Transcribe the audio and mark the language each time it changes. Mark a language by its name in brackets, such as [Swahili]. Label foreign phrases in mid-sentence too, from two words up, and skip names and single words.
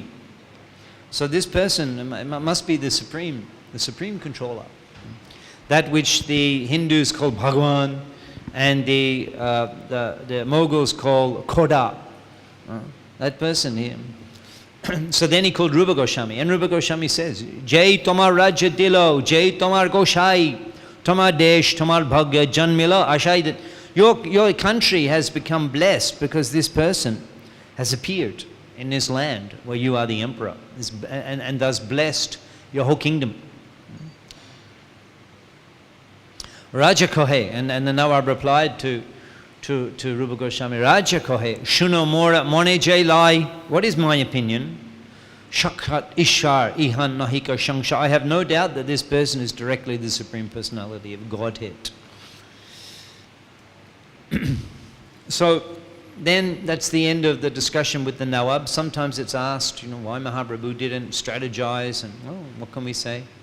[English] So this person must be the supreme controller. That which the Hindus call Bhagwan, and the Mughals call Khoda. That person here. So then he called Rupa Goswami, and Rupa Goswami says, [Bangla] যাই তোমার রাজ্য দিলো, যাই তোমার গোসাই, তোমার দেশ, তোমার ভাগ্য জন্মিলো, আশাই, [English] that your country has become blessed because this person has appeared in this land where you are the emperor, and thus blessed your whole kingdom. [Bangla] রাজা কহে, [English] and the Nawab replied to Rupa Goswami, [Bangla] রাজা কহে, শুনো মোর মনে যাই লই, [English] what is my opinion? [Bangla] সাক্ষাৎ ঈশ্বর ইহাঁ নাহিক সংশয়. [English] I have no doubt that this person is directly the Supreme Personality of Godhead. So then that's the end of the discussion with the Nawab. Sometimes it's asked, why Mahaprabhu didn't strategize, and what can we say?